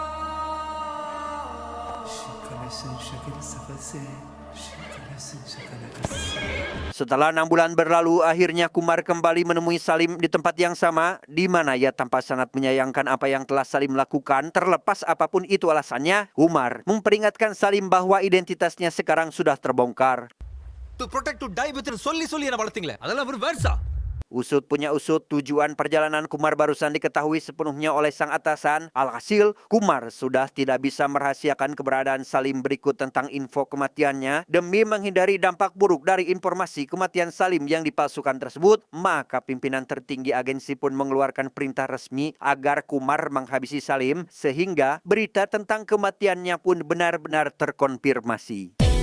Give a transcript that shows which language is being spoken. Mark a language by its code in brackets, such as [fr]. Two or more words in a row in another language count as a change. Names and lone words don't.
[id] Setelah 6 bulan berlalu, akhirnya Kumar kembali menemui Salim di tempat yang sama, di mana ia tanpa sangat menyayangkan apa yang telah Salim lakukan. Terlepas apapun itu alasannya, Kumar memperingatkan Salim bahwa identitasnya sekarang sudah terbongkar. [en] To protect to die within [ta] சொல்லி என்ன வளர்த்தீங்களே அதெல்லாம் ஒரு வேர்ஸா [id] Usut punya usut, tujuan perjalanan Kumar barusan diketahui sepenuhnya oleh sang atasan. Alhasil, Kumar sudah tidak bisa merahasiakan keberadaan Salim berikut tentang info kematiannya. Demi menghindari dampak buruk dari informasi kematian Salim yang dipalsukan tersebut, maka pimpinan tertinggi agensi pun mengeluarkan perintah resmi agar Kumar menghabisi Salim, sehingga berita tentang kematiannya pun benar-benar terkonfirmasi.